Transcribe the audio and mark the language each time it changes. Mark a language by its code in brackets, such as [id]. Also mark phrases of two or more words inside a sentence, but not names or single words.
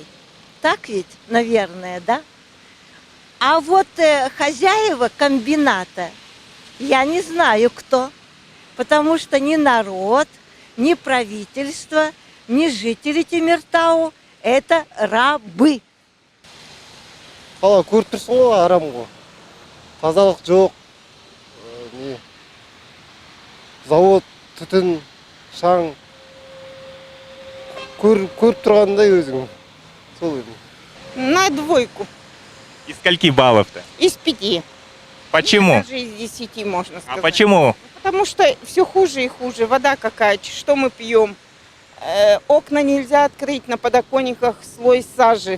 [ru] Так ведь, наверное, да? А вот хозяева комбината, я не знаю кто. Потому что ни народ, ни правительство, ни жители Темиртау – это рабы. [kk] Көріп тұрсың ғой, арам ғой. Тазалық жоқ. Завод, түтін, шаң. Көріп тұрғандай өзің. Сол өзің. [ru] На 2. Из скольки баллов-то? Из 5. Почему? Даже из 10, можно сказать. А почему? Потому что все хуже и хуже. Вода какая, что мы пьем. Окна нельзя открыть, на подоконниках слой сажи.